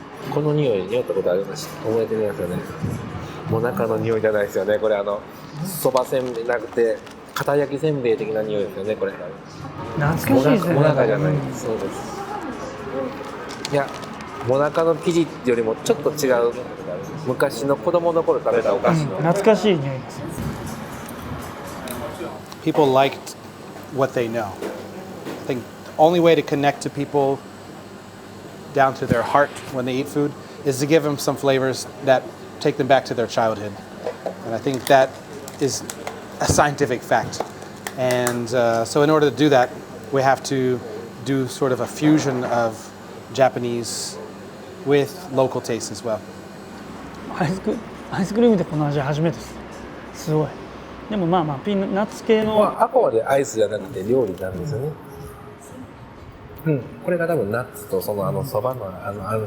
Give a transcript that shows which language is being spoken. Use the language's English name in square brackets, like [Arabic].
[Japanese] この匂い匂ったことあります？覚えてみますよね。もなかの匂いじゃないですよね。これそばせんべいなくて片焼きせんべい的な匂いですよね。これ懐かしいですね。もなかじゃない、そうです。いや、もなかの生地よりもちょっと違う昔の子供の頃食べたお菓子の、懐かしい匂いです。 [English] People liked what they know. I think the only way to connect to people down to their heart when they eat food is to give them some flavors that take them back to their childhood. And I think that is a scientific fact. And so in order to do that, we have to do sort of a fusion of Japanese with local tastes as well. [Japanese] アイスクリームでこの味初めてです。すごい。でもピーナッツ系の、あくまでアイスじゃなくて料理なんですよね。これが多分ナッツとそばのそばじゃない。